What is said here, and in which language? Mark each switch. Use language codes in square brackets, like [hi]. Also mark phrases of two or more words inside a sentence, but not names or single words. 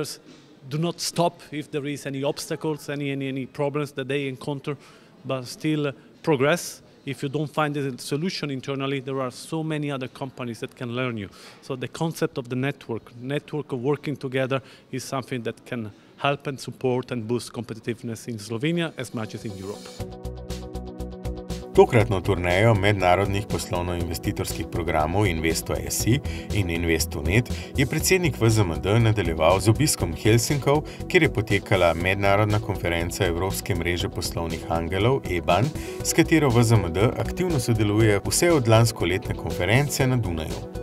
[en] Do not stop if there is any obstacles, any problems that they encounter, but still progress. If you don't find a solution internally, there are so many other companies that can learn you. So the concept of the network of working together is something that can help and support and boost competitiveness in Slovenia as much as in Europe. [sl] Tokratno turnejo mednarodnih poslovno-investitorskih programov Investo.si in Investo.net je predsednik VZMD nadaljeval z obiskom Helsinkov, kjer je potekala mednarodna konferenca Evropske mreže poslovnih angelov EBAN, s katero VZMD aktivno sodeluje vse od lanskoletne konference na Dunaju.